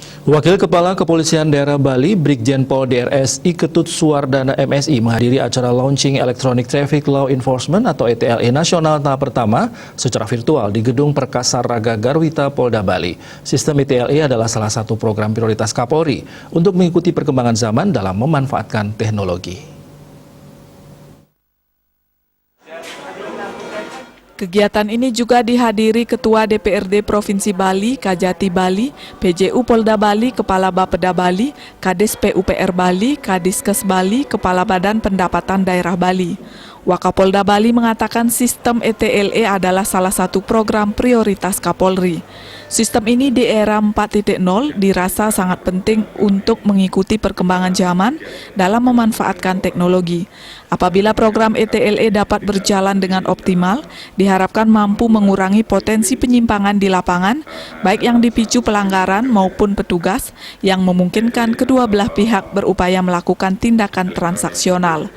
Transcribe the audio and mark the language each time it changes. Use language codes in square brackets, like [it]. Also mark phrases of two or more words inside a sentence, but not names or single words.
[id] Wakil Kepala Kepolisian Daerah Bali, Brigjen Pol DRSI Ketut Suwardana MSI menghadiri acara launching Electronic Traffic Law Enforcement atau ETLE nasional tahap pertama secara virtual di Gedung Perkasa Raga Garwita Polda Bali. Sistem ETLE adalah salah satu program prioritas Kapolri untuk mengikuti perkembangan zaman dalam memanfaatkan teknologi. Kegiatan ini juga dihadiri Ketua DPRD Provinsi Bali, Kajati Bali, PJU Polda Bali, Kepala Bapeda Bali, Kadis PUPR Bali, Kadiskes Bali, Kepala Badan Pendapatan Daerah Bali. Wakapolda Bali mengatakan sistem ETLE adalah salah satu program prioritas Kapolri. Sistem ini di era 4.0 dirasa sangat penting untuk mengikuti perkembangan zaman dalam memanfaatkan teknologi. Apabila program ETLE dapat berjalan dengan optimal, diharapkan mampu mengurangi potensi penyimpangan di lapangan, baik yang dipicu pelanggaran maupun petugas, yang memungkinkan kedua belah pihak berupaya melakukan tindakan transaksional.